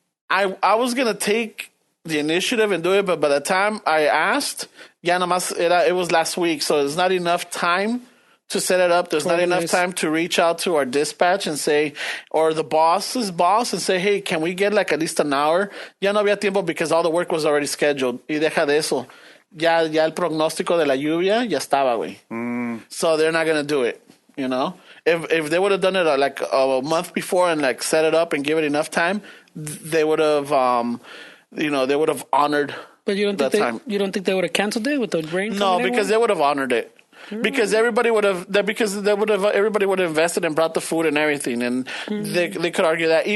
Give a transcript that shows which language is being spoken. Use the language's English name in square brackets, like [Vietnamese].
[English] I was gonna take the initiative and do it, but by the time I asked, [Spanish] ya nomás [English] it was last week, so there's not enough time to set it up. There's not enough time to reach out to our dispatch and say, or the boss's boss and say, hey, can we get like at least an hour? [Spanish] Ya no había tiempo [English] because all the work was already scheduled. [Spanish] Y deja de eso. Ya el pronóstico de la lluvia ya estaba, güey. [English] So they're not going to do it, you know? If they would have done it like a month before and like set it up and give it enough time, they would have, you know, they would have honored But you don't time. You don't think they would have canceled it with the rain? No, because they would have honored it. Because everybody would have invested and brought the food and everything, and they could argue that.